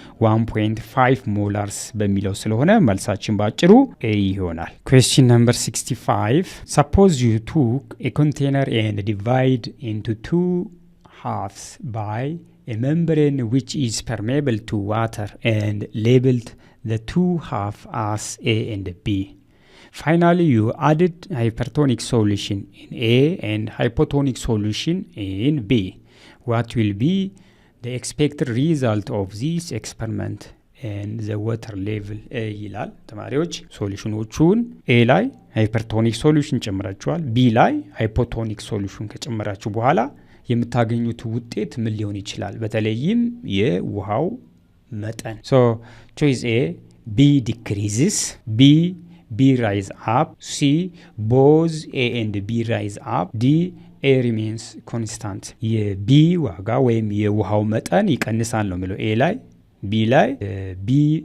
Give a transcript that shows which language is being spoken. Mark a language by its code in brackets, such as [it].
[en] 1.5 [am] ሞላርስ በሚለው ስለሆነ መልሳችን ባጭሩ A ይሆናል [en] Question number 65 Suppose you took a container and divide into two halves by a membrane which is permeable to water and labeled the two halves as A and B. Finally, you added hypertonic solution in A and hypotonic solution in B. What will be the expected result of this experiment and the water level? [am] ይላል ተማሪዎች ሶሉሽኖቹን A ላይ hypertonic solution ጨምራችኋል B ላይ hypotonic solution ከጨመራችሁ በኋላ የምታገኙት ውጤት ምን ሊሆን ይችላል በተለይም የውሃው መጠን [en] so choice A B decreases B rise up C both A and B rise up D A remains constant [am] የB ዋጋ ወይም የውሃው መጠን ይቀንሳል ነው የሚለው A ላይ B ላይ B